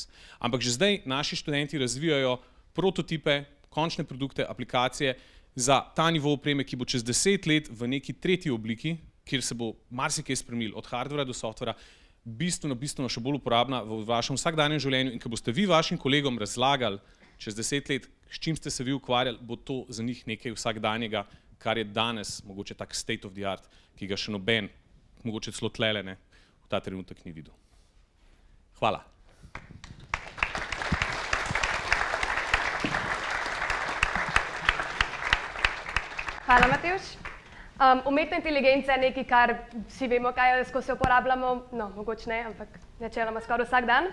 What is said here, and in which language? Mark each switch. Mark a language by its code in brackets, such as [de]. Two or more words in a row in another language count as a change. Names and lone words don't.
[sl] Ampak že zdaj naši študenti razvijajo prototipe, končne produkte, aplikacije za ta nivo opreme, ki bo čez 10 let v neki tretji obliki, kjer se bo marsikaj spremenil, od hardvera do softvera, bistveno še bolj uporabna v vašem vsakdanjem življenju in ko boste vi vašim kolegom razlagali čez 10 let, s čim ste se vi ukvarjali, bo to za njih nekaj vsakdanjega, kar je danes mogoče tak [en] state of the art, [sl] ki ga še noben, mogoče celo tlele, ne, v ta trenutek ni videl. Hvala. Hvala, Matevž. Umetna inteligenca je nekaj, kar vsi vemo, kaj je, ko se uporabljamo, no, mogoče ne, ampak načeloma skoraj vsak dan.